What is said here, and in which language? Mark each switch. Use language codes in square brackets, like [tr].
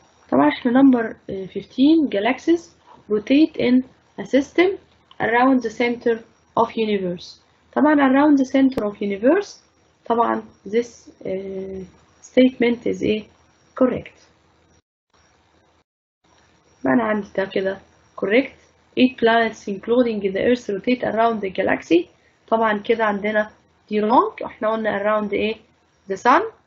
[ar] طبعا احنا [en] number 15 galaxies rotate in a system around the center of universe. طبعا around the center of universe طبعا this statement is correct. [ar] أنا عندي ده كده correct. [en] 8 planets including the earth rotate around the galaxy. [ar] طبعا كده عندنا دي wrong. احنا قلنا around the sun.